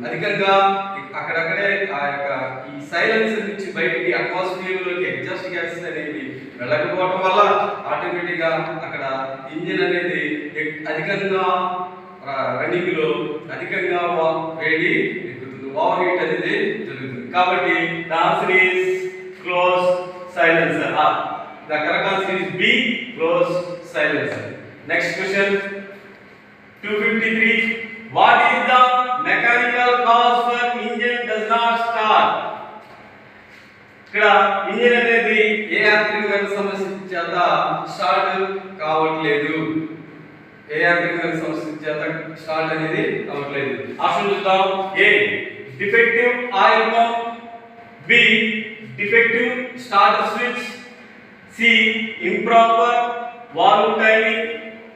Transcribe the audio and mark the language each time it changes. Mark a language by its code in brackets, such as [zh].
[te] అధికంగా అక్కడక్కడే ఆ యొక్క ఈ సైలెన్సర్ నుంచి బయటికి అట్మాస్ఫియర్ లోకి ఎగ్జాస్ట్ గ్యాసెస్ అనేవి వెళ్ళకపోవడం వల్ల ఆటోమేటిక్ గా అక్కడ ఇంజిన్ అనేది అధికంగా రన్నింగ్ లో అధికంగా వేడి ఎక్కుతుంది, ఓవర్ హీట్ అనేది జరుగుతుంది. కాబట్టి [en] The answer is close silencer. The correct answer is B, close silencer. Next question 253. What is the mechanical cause for engine does not start? [te] ఇక్కడ ఇంజిన్ అనేది ఏ యాంత్రికమైన సమస్య చేత స్టార్ట్ కావట్లేదు? ఏ యాంత్రికమైన సమస్య చేత స్టార్ట్ అనేది కావట్లేదు? ఆప్షన్ చూద్దాం. [en] A, defective oil pump. B, defective starter switch. C, improper valve timing.